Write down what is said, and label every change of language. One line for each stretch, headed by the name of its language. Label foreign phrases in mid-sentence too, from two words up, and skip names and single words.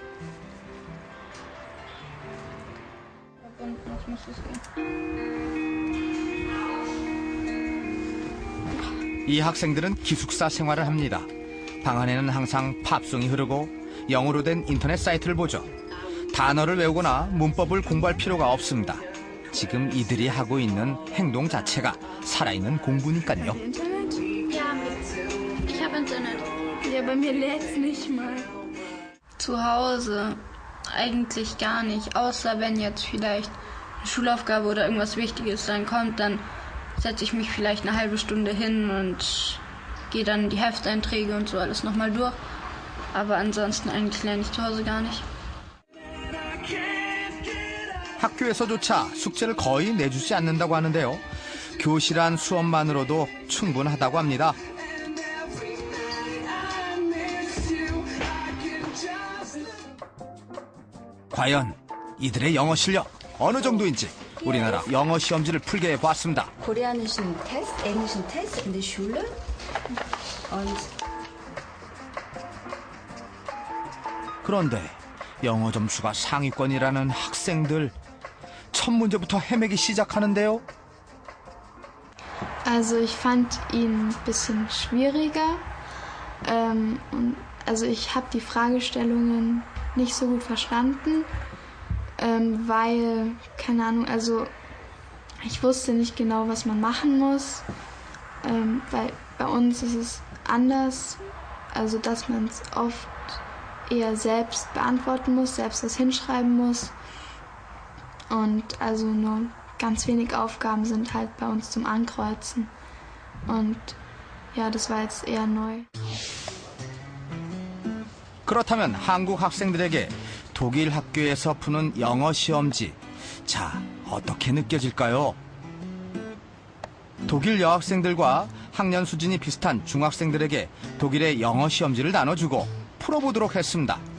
Korean: 이 학생들은 기숙사 생활을 합니다. 방 안에는 항상 팝송이 흐르고 영어로 된 인터넷 사이트를 보죠. 단어를 외우거나 문법을 공부할 필요가 없습니다. 지금 이들이 하고 있는 행동 자체가 살아있는 공부니까요.
German: Ich habe Internet. Ja, bei mir lädt's nicht mal. Zu Hause eigentlich gar nicht, außer wenn jetzt vielleicht eine Schulaufgabe oder irgendwas Wichtiges dann kommt, dann setze ich mich vielleicht eine halbe Stunde hin und gehe dann die Hefteinträge und so alles nochmal durch. Aber ansonsten eigentlich lerne ich zu Hause gar nicht.
Korean: 학교에서조차 숙제를 거의 내주지 않는다고 하는데요. 교실 안 수업만으로도 충분하다고 합니다. 과연 이들의 영어 실력 어느 정도인지 우리나라 영어 시험지를 풀게 해보았습니다.
German: Koreanischen Test, englischen Test in der Schule und
Korean: 그런데 영어 점수가 상위권이라는 학생들 첫 문제부터 헤매기 시작하는데요.
German: Also ich fand ihn ein bisschen schwieriger. Also ich habe die Fragestellungen nicht so gut verstanden, weil, keine Ahnung, also ich wusste nicht genau, was man machen muss, weil bei uns ist es anders, also dass man es oft eher selbst beantworten muss, selbst das hinschreiben muss und also nur ganz wenig Aufgaben sind halt bei uns zum Ankreuzen. Und ja, das war jetzt eher neu.
Korean: 그렇다면 한국 학생들에게 독일 학교에서 푸는 영어 시험지, 자, 어떻게 느껴질까요? 독일 여학생들과 학년 수준이 비슷한 중학생들에게 독일의 영어 시험지를 나눠주고 풀어보도록 했습니다.